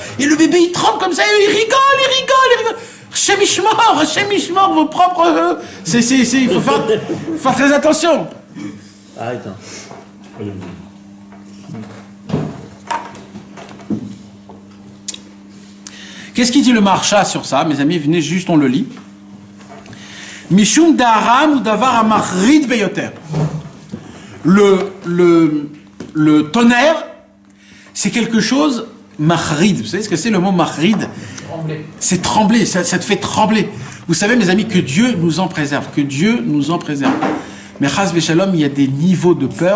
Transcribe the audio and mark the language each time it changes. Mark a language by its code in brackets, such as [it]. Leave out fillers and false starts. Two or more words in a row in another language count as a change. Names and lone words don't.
[fr] Et le bébé, il tremble comme ça, il rigole. [he] השם ישמור, [fr] vos propres... il faut faire très attention. Arrête. Qu'est-ce qu'il dit le Maharsha sur ça? Mes amis, venez juste, on le lit. [he] משום דרעם הוא דבר המחריד ביותר. [fr] Le tonnerre, c'est quelque chose mahrid. Vous savez ce que c'est le mot mahrid? C'est trembler, ça te fait trembler. Vous savez, mes amis, que Dieu nous en préserve, Mais [he] חס ושלום, [fr] il y a des niveaux de peur.